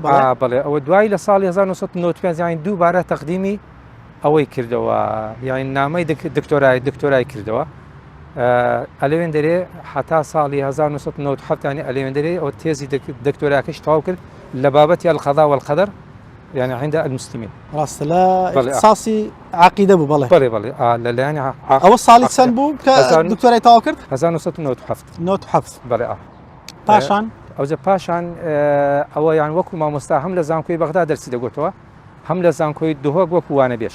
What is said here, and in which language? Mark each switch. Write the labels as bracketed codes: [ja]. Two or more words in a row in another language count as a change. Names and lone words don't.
[ckb] بەڵێ ئەوە دوای لە ساڵی 1995 ینی دووبارە تەقدیمی ئەوەی کردەوە یانی نامەی دکتۆرای کردەوە ئەلێوێن دەرێ حتا ساڵی 1997 ینی ئەلێوێن دەرێ ئەو تێزی دکتۆراکەش تەواو کرد لە بابەتی [ar] القەضا والقەدەر يعني عند المسلمين [ckb] ڕاستە لە ئیختیساسی عەقیدە بوو بەڵێ لەلایەنی ئەوە ساڵی چەند بوو کە دکتۆرای تەواو کرد 1997 بەڵێ پاشان ئەوجە پاشان ئەوە یان وەکو مامۆستا هەم لە زانکۆی بەغدا دەرسی دەگوتەوە هەم لە زانکۆی دهۆک وەکو وانە بێش